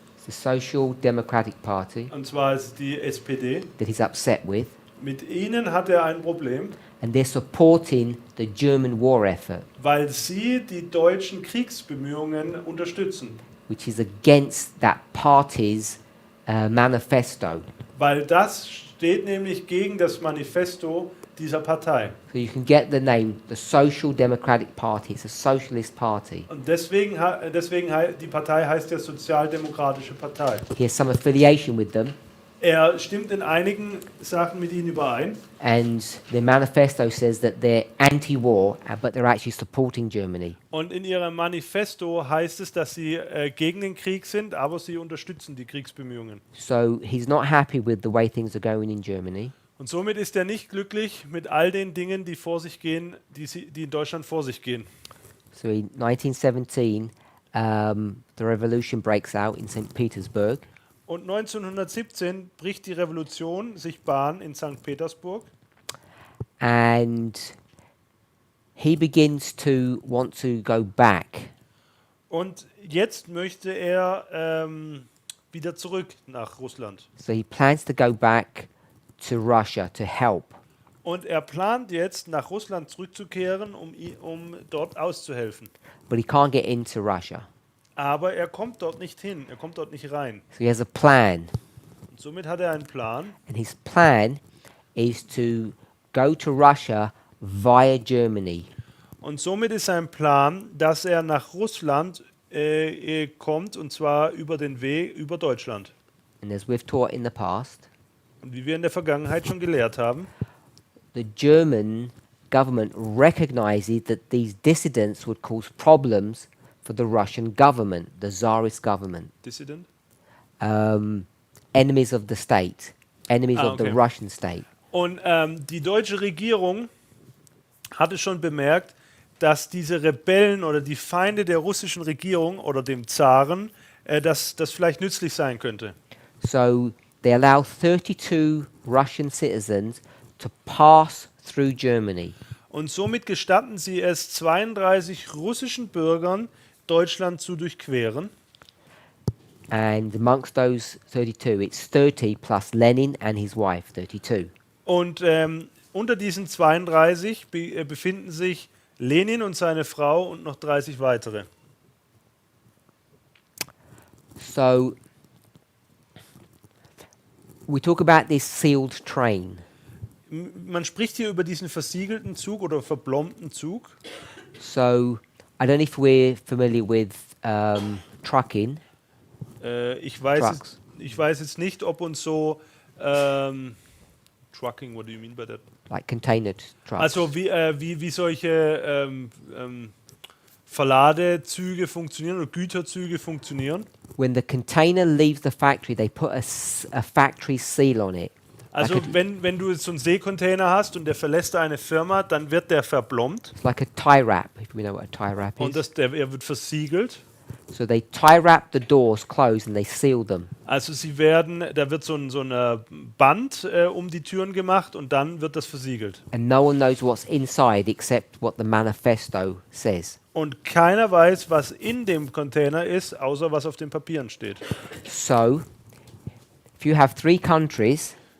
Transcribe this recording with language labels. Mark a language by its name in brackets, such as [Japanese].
[English] It's the Social Democratic Party [German] und zwar ist die SPD. [English] that he's upset with, [German] Mit ihnen hat er ein Problem, [English] and they're supporting the German war effort, [German] weil sie die deutschen Kriegsbemühungen unterstützen. [English] which is against that party's manifesto. [German] Weil das steht nämlich gegen das Manifesto dieser Partei. [English] So you can get the name, the Social Democratic Party. It's a socialist party. [German] Und deswegen die Partei heißt ja Sozialdemokratische Partei. [English] He has some affiliation with them, [German] Er stimmt in einigen Sachen mit ihnen überein. [English] and their manifesto says that they're anti-war, but they're actually supporting Germany. [German] Und in ihrem Manifesto heißt es, dass sie gegen den Krieg sind, aber sie unterstützen die Kriegsbemühungen. [English] So he's not happy with the way things are going in Germany. [German] Und somit ist er nicht glücklich mit all den Dingen, die vor sich gehen, die in Deutschland vor sich gehen. [English] So in 1917, the revolution breaks out in St. Petersburg, [German] Und 1917 bricht die Revolution sich Bahn in St. Petersburg. [English] and he begins to want to go back. [German] Und jetzt möchte er wieder zurück nach Russland. [English] So he plans to go back to Russia to help. [German] Und er plant jetzt, nach Russland zurückzukehren, um dort auszuhelfen. [English] but he can't get into Russia. [German] Aber er kommt dort nicht hin, er kommt dort nicht rein. [English] So he has a plan, [German] Und somit hat er einen Plan. [English] and his plan is to go to Russia via Germany. [German] Und somit ist sein Plan, dass er nach Russland kommt, und zwar über den Weg über Deutschland. [English] And as we've taught in the past, [German] Und wie wir in der Vergangenheit schon gelehrt haben, [English] the German government recognizes that these dissidents would cause problems for the Russian government, the Tsarist government, Dissident, enemies of the state, enemies of the okay. Russian state. [German] und die deutsche Regierung hatte schon bemerkt, dass diese Rebellen oder die Feinde der russischen Regierung oder dem Zaren, dass das vielleicht nützlich sein könnte. [English] So they allow 32 Russian citizens to pass through Germany. [German] Und somit gestatten sie es 32 russischen Bürgern, Deutschland zu durchqueren. [English] And amongst those 32, it's 30 plus Lenin and his wife, 32. [German] Und unter diesen 32 befinden sich Lenin und seine Frau und noch 30 weitere. [English] So we talk about this sealed train. [German] Man spricht hier über diesen versiegelten Zug oder verblombten Zug. [English] So I don't know if we're familiar with trucking. [German] Ich [English] Trucks. [German] weiß jetzt nicht, ob uns so Trucking, [English] what do you mean by that? Like container trucks. [German] Also wie solche Verladezüge funktionieren oder Güterzüge funktionieren. [English] When the container leaves the factory, they put a factory seal on it. [German] Also [English] Like a- [German] wenn du so einen Seekontainer hast und der verlässt eine Firma, dann wird der verblombt [English] It's like a tie wrap, if we know what a tie wrap [German] und [English] is. [German] er wird versiegelt. [English] So they tie wrap the doors closed and they seal them. [German] Also da wird so ein Band um die Türen gemacht und dann wird das versiegelt. [English] And no one knows what's inside except what the manifesto says. [German] Und keiner weiß, was in dem Container ist, außer was auf den Papieren steht. [English] So if you have 3 countries